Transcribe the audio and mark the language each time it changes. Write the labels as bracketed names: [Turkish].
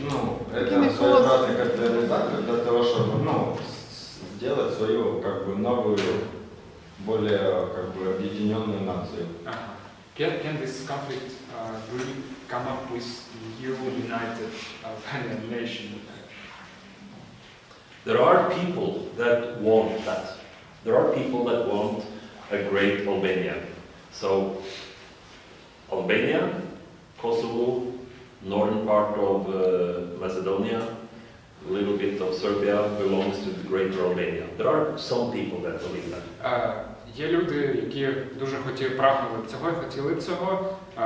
[Russian] Ну, это своеобразный катализатор для того, чтобы, ну, сделать свою, как бы, новую, более, как бы, объединенную нацию. [English] Can this conflict really come up with new united Albanian nation? There are people that want that. There are people that want a great Albania. So, Albania, Kosovo, northern part of Macedonia, a little bit of Serbia belongs to the greater Albania. There are some people that believe that. [Ukrainian] Є люди, які дуже прагнули б цього і хотіли б цього.